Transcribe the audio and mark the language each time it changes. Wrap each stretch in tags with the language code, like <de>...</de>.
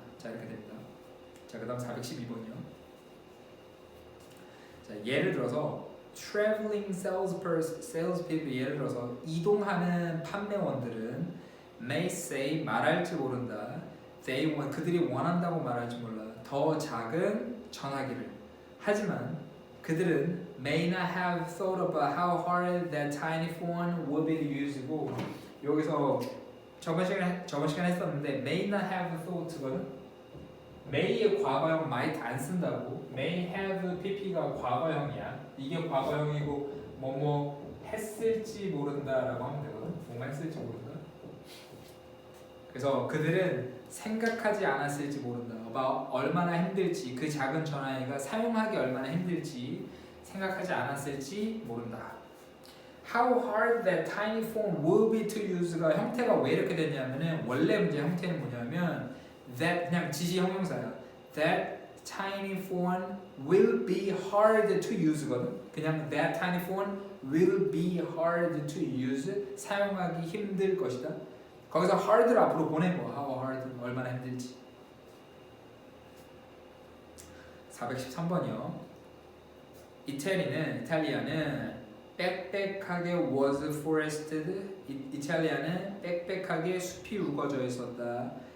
<ko>자 이렇게 됩니다. 자 그다음 412번이요. 자 예를 들어서</ko> <en>traveling salespeople</en> <ko>예를 들어서 이동하는 판매원들은</ko> <en>may say</en> <ko>말할지 모른다.</ko> <en>they want</en> <ko>그들이 원한다고 말할지 몰라. 더 작은 전화기를. 하지만 그들은</ko> <en>may not have thought about how hard that tiny phone will be to use고</en> <ko>여기서 저번 시간에 했었는데</ko> <en>may not have thought거든.</en> <ko>may의 과거형 might 안 쓴다고.</ko> <en>may have pp</en> <ko>가 과거형이야. 이게 과거형이고 뭐뭐 했을지 모른다라고 하면 되거든. 뭐만 했을지 모른다. 그래서 그들은 생각하지 않았을지 모른다. 얼마나 힘들지 그 작은 전화기가 사용하기 얼마나 힘들지 생각하지 않았을지 모른다.</ko> <en>How hard that tiny phone will be to use</en> <ko>가 형태가 왜 이렇게 됐냐면은 원래 문제 형태는 뭐냐면 that 그냥 지시 형용사야.</ko> <en>That tiny phone will be hard to use거든. 그냥 that tiny phone will be hard to use</en> <ko>사용하기 힘들 것이다. 거기서 hard를 앞으로 보낸 거야.</ko> <en>How hard</en> <ko>얼마나 힘들지. 413번이요. 이탈리아는 빽빽하게</ko> <en>was forested.</en> <ko>이탈리아는 빽빽하게 숲이 우거져 있었다.</ko>